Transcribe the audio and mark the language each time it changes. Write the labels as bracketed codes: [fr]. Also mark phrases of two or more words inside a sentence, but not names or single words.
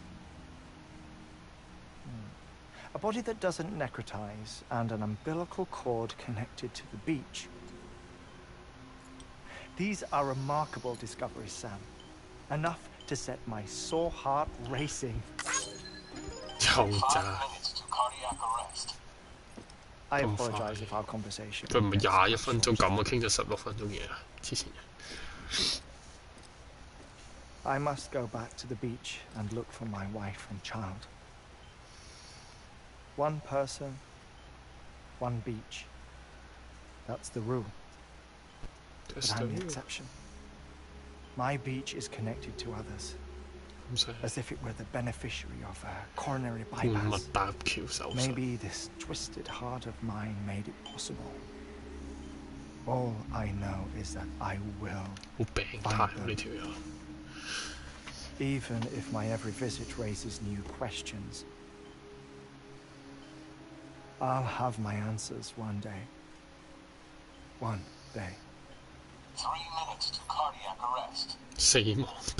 [en] A body that doesn't necrotize and an umbilical cord connected to the beach. These are remarkable discoveries, Sam. Enough to set my sore heart racing. [yue] 又 [en] 5 [yue] 炸， [en] minutes to cardiac arrest. I [yue] 咁快 [en] apologize if our conversation. [yue] 佢唔係 [en] gets [yue] 21 [en] cut [yue] 分鐘 [en] short. [yue] 咁啊，傾咗16分鐘嘢啊，之前。 [en] I must go back to the beach and look for my wife and child. One person, one beach. That's the rule. But I'm the exception. My beach is connected to others, [yue] 咁所以 [en] as if it were the beneficiary of a coronary [yue] 換物 [en] bypass. [yue] 搭橋手術。 [en] Maybe this twisted heart of mine made it possible. All I know is that I will, [yue] 好病態喎呢條友。 [en] even if my every visit raises new questions. I'll have my answers one day. One day. 3 minutes to cardiac arrest. [yue] 死亡倒